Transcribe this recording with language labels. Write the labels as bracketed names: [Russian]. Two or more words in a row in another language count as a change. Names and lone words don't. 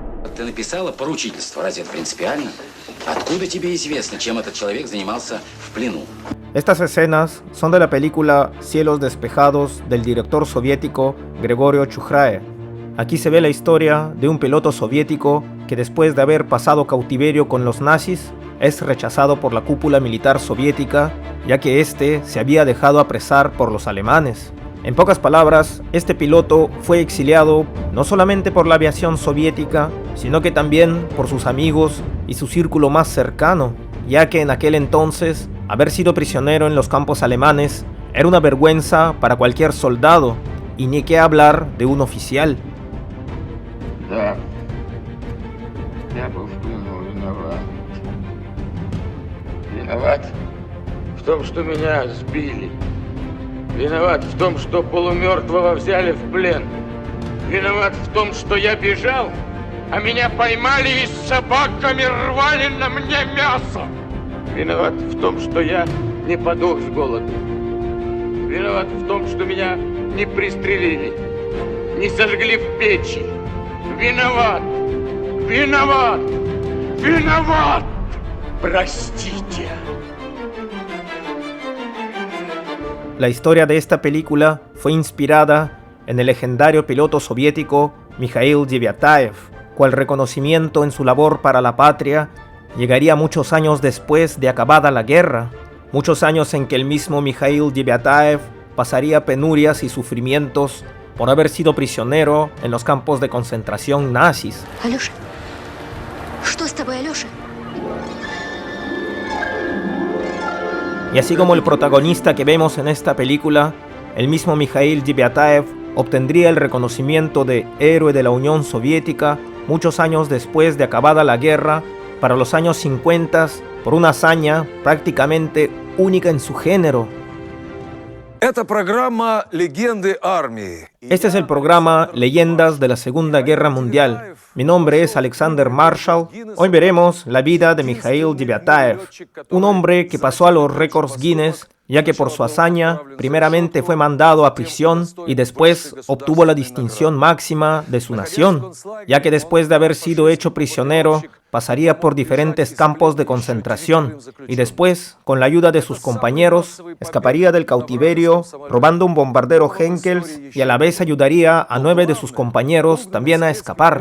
[Russian] Ты написала поручительство. Разве это принципиально? Откуда тебе известно, чем этот человек занимался в плену? [Spanish] Estas escenas son de la película Cielos despejados del director soviético Gregorio Chukhaev. Aquí se ve la historia de un piloto soviético que después de haber pasado cautiverio con los nazis es rechazado por la cúpula militar soviética, ya que éste se había dejado apresar por los alemanes. En pocas palabras, este piloto fue exiliado no solamente por la aviación soviética, sino que también por sus amigos y su círculo más cercano, ya que en aquel entonces haber sido prisionero en los campos alemanes era una vergüenza para cualquier soldado, y ni qué hablar de un oficial. [Russian] Да, я был в плену, виноват. Виноват в том, что меня сбили. Виноват в том, что полумертвого взяли в плен. Виноват в том, что я бежал, а меня поймали и с собаками рвали на мне мясо. Виноват в том, что я не подох с голоду. Виноват в том, что меня не пристрелили, не сожгли в печи. Виноват! Виноват! Виноват! Простите. [Spanish] La historia de esta película fue inspirada en el legendario piloto soviético Mikhail Deviataev, cual reconocimiento en su labor para la patria llegaría muchos años después de acabada la guerra, muchos años en que el mismo Mikhail Deviataev pasaría penurias y sufrimientos por haber sido prisionero en los campos de concentración nazis. [Russian] Алёша, что с тобой, Алёша? [Spanish] Y así como el protagonista que vemos en esta película, el mismo Mikhail Deviataev obtendría el reconocimiento de héroe de la Unión Soviética muchos años después de acabada la guerra, para los años 50, por una hazaña prácticamente única en su género. [Russian] Это программа «Легенды армии». [Spanish] Este es el programa Leyendas de la Segunda Guerra Mundial. Mi nombre es Alexander Marshall. Hoy veremos la vida de Mikhail Deviataev, un hombre que pasó a los récords Guinness, ya que por su hazaña primeramente fue mandado a prisión y después obtuvo la distinción máxima de su nación, ya que después de haber sido hecho prisionero pasaría por diferentes campos de concentración y después, con la ayuda de sus compañeros, escaparía del cautiverio robando un bombardero Henkels y a la vez ayudaría a 9 de sus compañeros también a escapar.